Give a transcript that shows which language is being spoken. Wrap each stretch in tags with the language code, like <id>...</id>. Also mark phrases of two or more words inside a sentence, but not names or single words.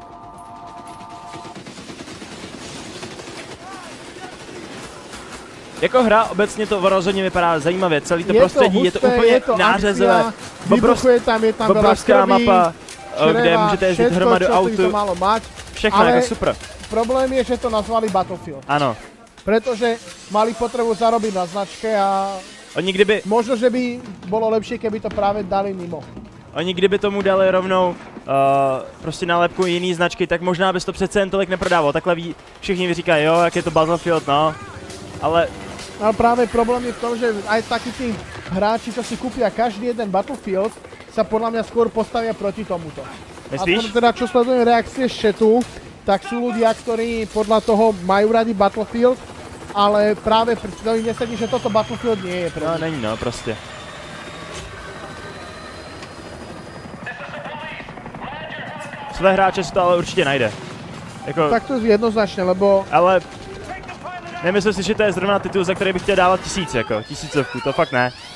<cs>Jako hra obecně to rozhodně vypadá zajímavě, celý to prostředí, je to úplně nářezové. Je tam obrovská mapa, kde můžete jezdit hromadu autu. Všechno, jako super. Problém je, že to nazvali Battlefield. Ano.</cs> <sk>Pretože mali potrebu zarobiť na značke a...</sk> <cs>Oni kdyby...</cs> <sk>Možno, že by bolo lepšie, keby to práve dali mimo.</sk> <cs>Oni kdyby tomu dali rovnou prostě nálepku jiný značky, tak možná bys to přece jen tolik neprodával. Takhle všichni mi říkají, jo, jak je to Battlefield, no. Ale...</cs> <sk>No práve problém je v tom, že aj takí tí hráči, čo si kúpia každý jeden Battlefield, sa podľa mňa skôr postavia proti tomuto. Myslíš? A teda, čo sledujem reakcie z chatu, tak sú ľudia, ktorí podľa toho majú radi Battlefield, ale práve im nesedí, že toto Battlefield nie je pre nich.</sk> <cs>No, není, no, prostě. Své hráče si to ale určitě najde. Jako, tak to jednoznačně, lebo... Ale nemyslím si, že to je zrovna titul, za který bych chtěl dávat 1000, jako 1000, to fakt ne.</cs>